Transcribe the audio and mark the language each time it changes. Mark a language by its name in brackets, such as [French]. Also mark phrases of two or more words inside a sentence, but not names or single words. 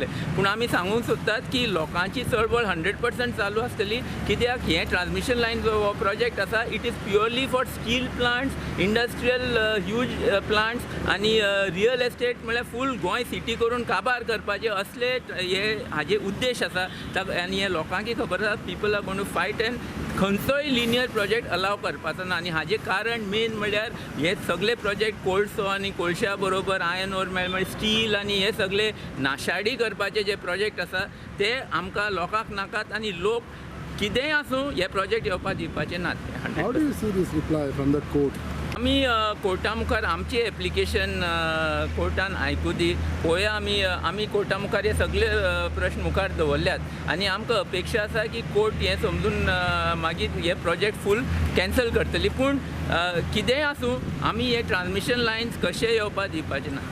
[Konkani] पूण आमी सांगूंक सोदतात की लोकांची चळवळ 100% चालू आसतली. कित्याक हें [English] transmission line [Konkani] जो हो प्रोजेक्ट आसा [English] it is purely for steel plants, industrial huge plants [Konkani] आनी [English] real estate [Konkani] म्हळ्यार फूल गोंय सिटी करून काबार करपाचे असले हे हाजे उद्देश आसा. आनी हे लोकांक खबर आसा [English] people are going to fight and [Konkani] खंयचोय [English] linear project [Konkani] अलाव करपाचो ना. आनी हाजें कारण मेन म्हणल्यार हे सगळे प्रोजेक्ट कोळसो आनी कोळशा बरोबर [English] iron ore [Konkani] मेळ्ळे स्टील आनी हे सगळे नाशाडी करपाचे जे प्रोजेक्ट आसा ते आमकां लोकांक नाकात आनी लोक कितेंय आसूं हे प्रोजेक्ट येवपा दिवपाचे नात. [English] How do you see this reply from the court? [Konkani] आमी कोर्टा मुखार आमची एप्लिकेशन कोर्टान आयकूं दी पळोवया. आमी कोर्टा मुखार हे सगळे प्रश्न मुखार दवरल्यात आनी आमकां अपेक्षा आसा की कोर्ट हें समजून मागीर हे प्रोजेक्ट [English] full cancel [Konkani] करतली. पूण कितेंय आसूं आमी हे [English] transmission lines [Konkani] कशे येवपा दिवपाचे ना.